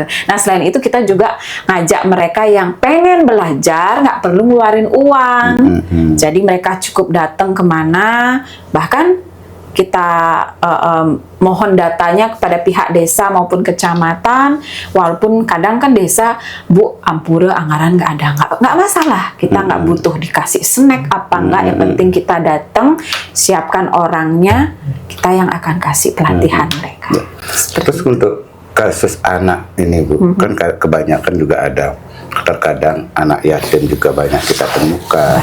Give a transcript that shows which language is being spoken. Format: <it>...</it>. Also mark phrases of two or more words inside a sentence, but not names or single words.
<id>Nah selain itu kita juga ngajak mereka yang pengen belajar nggak perlu ngeluarin uang. Jadi mereka cukup datang kemana, bahkan kita mohon datanya kepada pihak desa maupun kecamatan, walaupun kadang kan desa, Bu, ampura anggaran nggak ada, nggak masalah, kita nggak butuh dikasih snack apa nggak, yang penting kita datang, siapkan orangnya, kita yang akan kasih pelatihan mereka. Terus untuk kasus anak ini, Bu, kan kebanyakan juga ada, terkadang anak yatim juga banyak kita temukan.</id>